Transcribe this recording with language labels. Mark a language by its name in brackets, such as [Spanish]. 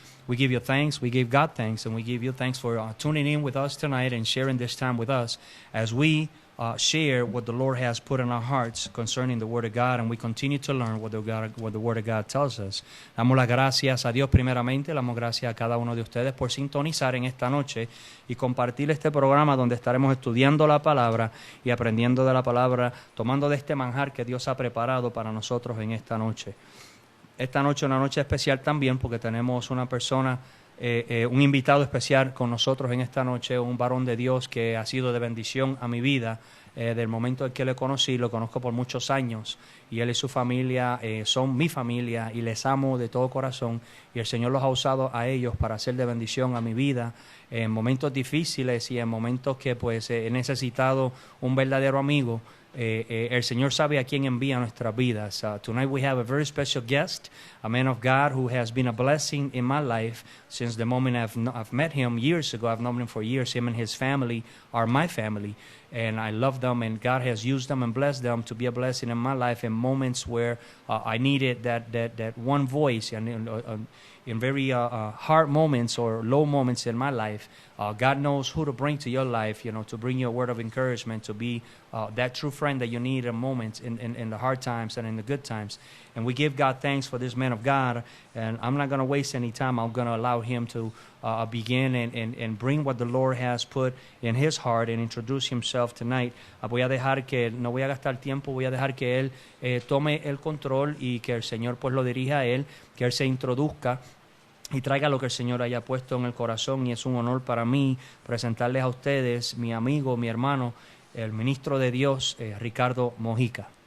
[English] We give you thanks, we give God thanks, and we give you thanks for tuning in with us tonight and sharing this time with us as we share what the Lord has put in our hearts concerning the Word of God, and we continue to learn what the Word of God tells us. [Spanish] Damos las gracias a Dios primeramente, damos gracias a cada uno de ustedes por sintonizar en esta noche y compartir este programa donde estaremos estudiando la palabra y aprendiendo de la palabra, tomando de este manjar que Dios ha preparado para nosotros en esta noche. Esta noche es una noche especial también porque tenemos una persona, un invitado especial con nosotros en esta noche, un varón de Dios que ha sido de bendición a mi vida del momento en que le conocí. Lo conozco por muchos años y él y su familia son mi familia y les amo de todo corazón, y el Señor los ha usado a ellos para ser de bendición a mi vida en momentos difíciles y en momentos que pues he necesitado un verdadero amigo. El Señor sabe a quién envía nuestras vidas. [English] Tonight we have a very special guest, a man of God who has been a blessing in my life since the moment I've met him years ago. I've known him for years. Him and his family are my family, and I love them, and God has used them and blessed them to be a blessing in my life in moments where I needed that one voice, and in very hard moments or low moments in my life. God knows who to bring to your life, to bring you a word of encouragement, to be that true friend that you need in moments, in the hard times and in the good times. And we give God thanks for this man of God, and I'm not going to waste any time. I'm going to allow him to begin and bring what the Lord has put in his heart and introduce himself tonight. [Spanish] No voy a gastar tiempo, voy a dejar que él tome el control y que el Señor pues lo dirija a él, que él se introduzca y traiga lo que el Señor haya puesto en el corazón. Y es un honor para mí presentarles a ustedes mi amigo, mi hermano, el ministro de Dios, Ricardo Mojica.